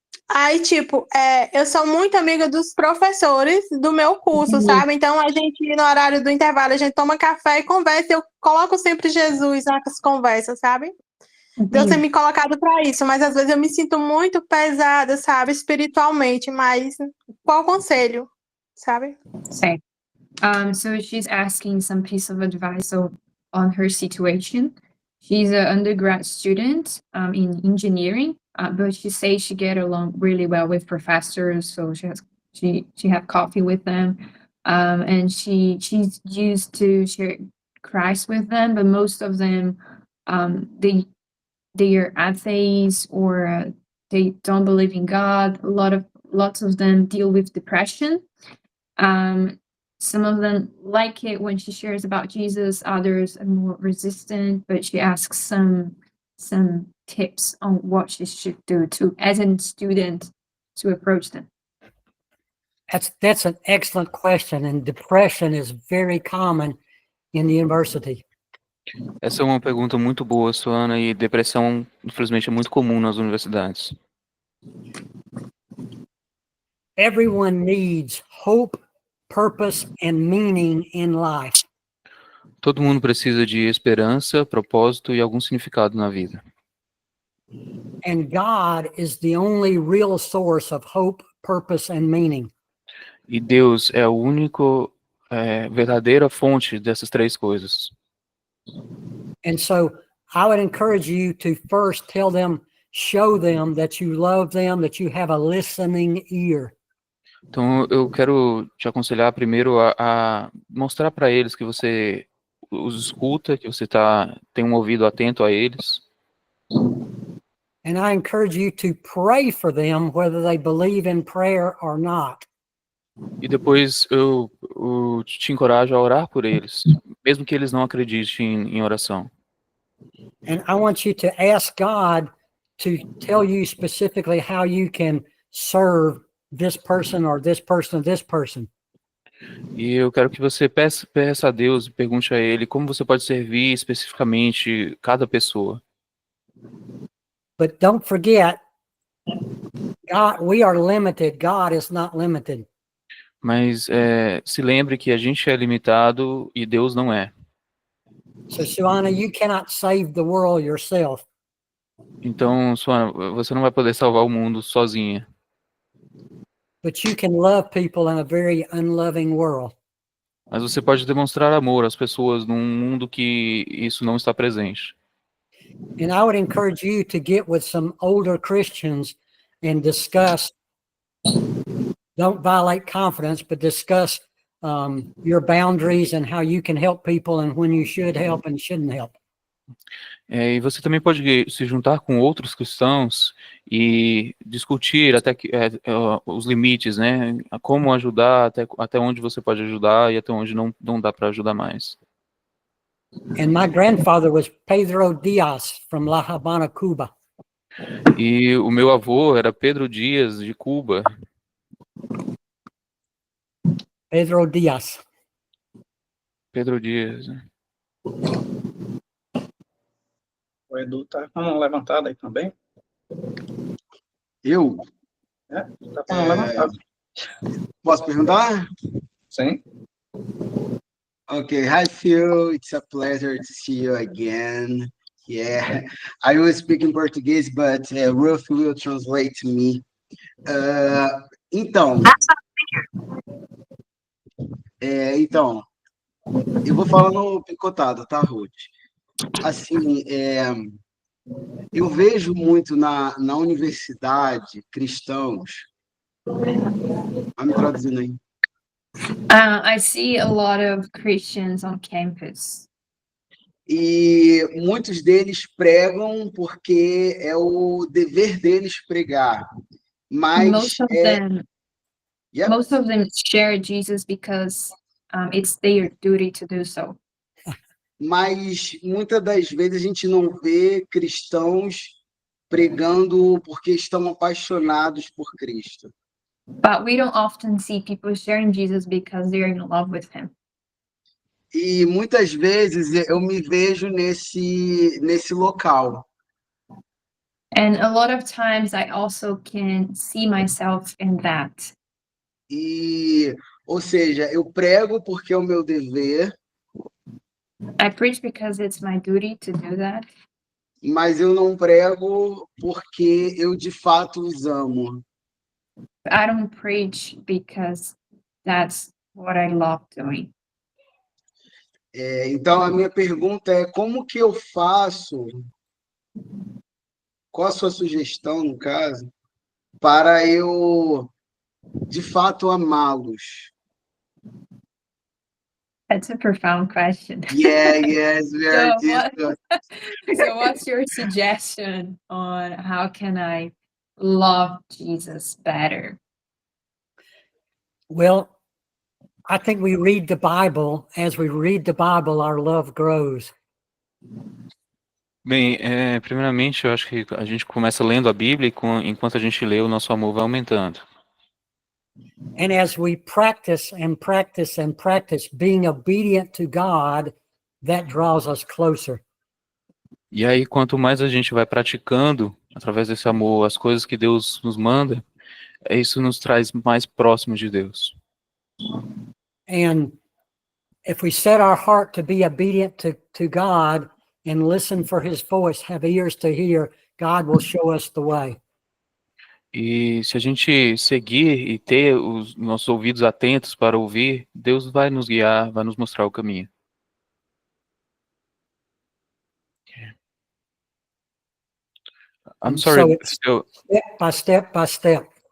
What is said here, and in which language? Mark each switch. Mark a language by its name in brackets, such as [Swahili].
[Portuguese] Aí, tipo, eu sou muito amiga dos professores do meu curso, Entendi. sabe? Então, a gente, no horário do intervalo, a gente toma café e conversa. Eu coloco sempre Jesus nas conversas, sabe? Deus tem me colocado para isso, mas às vezes eu me sinto muito pesada, sabe? Espiritualmente, mas qual conselho, sabe? Certo. [English] So she's asking some piece of advice on her situation. She's an undergrad student in engineering, but she says she get along really well with professors. So she have coffee with them, and she's used to share Christ with them. But most of them, they are atheists or they don't believe in God. Lots of them deal with depression. Some of them like it when she shares about Jesus, others are more resistant, but she asks some tips on what she should do as a student, to approach them. That's an excellent question, and depression is very common in the university. [Portuguese] Essa é uma pergunta muito boa, Suana, e depressão, infelizmente, é muito comum nas universidades. [English] Everyone needs hope, purpose, and meaning in life. [Portuguese] Todo mundo precisa de esperança, propósito e algum significado na vida. [English] And God is the only real source of hope, purpose, and meaning. [Portuguese] E Deus é a única verdadeira fonte dessas três coisas. [English] And so I would encourage you to first show them that you love them, that you have a listening ear. [Portuguese] Então, eu quero te aconselhar primeiro a mostrar para eles que você os escuta, que você tem um ouvido atento a eles. [English] And I encourage you to pray for them, whether they believe in prayer or not. [Portuguese] E depois eu te encorajo a orar por eles, mesmo que eles não acreditem em oração. [English] And I want you to ask God to tell you specifically how you can serve this person or this person or this person. [Portuguese] E eu quero que você peça a Deus e pergunte a Ele como você pode servir especificamente cada pessoa. [English] But don't forget, God, we are limited. God is not limited. [Portuguese] Mas se lembre que a gente é limitado e Deus não é. [English] So, Suana, you cannot save the world yourself. [Portuguese] Então, Suana, você não vai poder salvar o mundo sozinha. [English] But you can love people in a very unloving world. [Portuguese] Mas você pode demonstrar amor às pessoas num mundo que isso não está presente. [English] And I would encourage you to get with some older Christians and discuss, don't violate confidence, but discuss your boundaries and how you can help people and when you should help and shouldn't help. [Portuguese] E você também pode se juntar com outros cristãos e discutir até os limites, né? Como ajudar, até onde você pode ajudar e até onde não dá para ajudar mais. [English] And my grandfather was Pedro Diaz from La Habana, Cuba. [Portuguese] E o meu avô era Pedro Dias, de Cuba. [English] Pedro Diaz. [Portuguese] Pedro Dias. Né? O Edu tá com a mão levantada aí também. Eu? Tá com a mão levantada. Posso perguntar? Sim. [English] Okay, hi Phil, it's a pleasure to see you again. Yeah, I will speak in Portuguese, but Ruth will translate to me. [Portuguese] Então, eu vou falando picotado, tá, Ruth? Assim, eu vejo muito na universidade cristãos. Vai me traduzindo aí. [English] I see a lot of Christians on campus. [Portuguese] E muitos deles pregam porque é o dever deles pregar. Mas [English] most of them share Jesus because it's their duty to do so. [Portuguese] Mas muitas das vezes a gente não vê cristãos pregando porque estão apaixonados por Cristo. [English] But we don't often see people sharing Jesus because they're in love with him. [Portuguese] E muitas vezes eu me vejo nesse local. [English] And a lot of times I also can see myself in that. [Portuguese] Ou seja, eu prego porque é o meu dever. [English] I preach because it's my duty to do that. [Portuguese] Mas eu não prego porque eu de fato os amo. [English] I don't preach because that's what I love doing. [Portuguese] Então, a minha pergunta é como que eu faço, qual a sua sugestão, no caso, para eu, de fato, amá-los? [English] That's a profound question. Yes, very So what's your suggestion on how can I love Jesus better? Well, I think we read the Bible. As we read the Bible, our love grows. [Portuguese] Bem, primeiramente, eu acho que a gente começa lendo a Bíblia e enquanto a gente lê, o nosso amor vai aumentando. [English] And as we practice and practice and practice being obedient to God, that draws us closer. [Portuguese] E aí, quanto mais a gente vai praticando, através desse amor, as coisas que Deus nos manda, isso nos traz mais próximos de Deus. [English] And if we set our heart to be obedient to God and listen for his voice, have ears to hear, God will show us the way. [Portuguese] E se a gente seguir e ter os nossos ouvidos atentos para ouvir, Deus vai nos guiar, vai nos mostrar o caminho. [English] I'm sorry. So it's step by step.